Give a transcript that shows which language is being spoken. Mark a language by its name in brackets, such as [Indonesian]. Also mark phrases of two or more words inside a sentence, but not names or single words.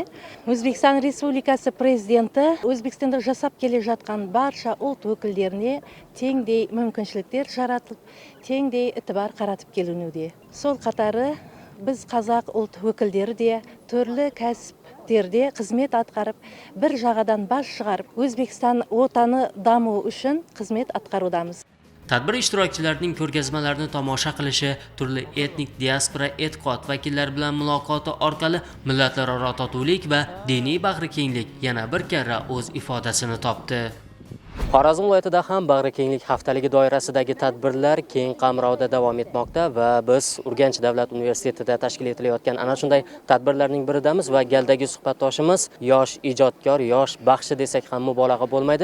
[Kazakh] Өзбекстан Республикасы президенті Өзбекстанда жасап келе жатқан барша ұлт өкілдеріне теңдей мүмкіншіліктер жаратылып, теңдей ітібар қаратып келінуде. Сол қатары біз қазақ ұлт өкілдері де түрлі кәсіптерде қызмет атқарып, бір жағадан бас шығарып, Өзбекстан отаны даму үшін қызмет атқарудамыз. [Uzbek] Tadbir ishtirokchilarining ko'rgazmalarini tomosha qilishi, turli etnik diaspora e'tiqod vakillari bilan muloqoti orqali millatlararo totuvlik va diniy bag'rikenglik yana bir karra o'z ifodasini topdi. Xorazm viloyatida ham bag'rikenglik haftaligi doirasidagi tadbirlar keng qamrovda davom etmoqda va biz Urganch davlat universitetida tashkil etilayotgan ana shunday tadbirlarning biridamiz va galdagi suhbatdoshimiz yosh ijodkor, yosh baxshi desak ham mubolag'a bo'lmaydi.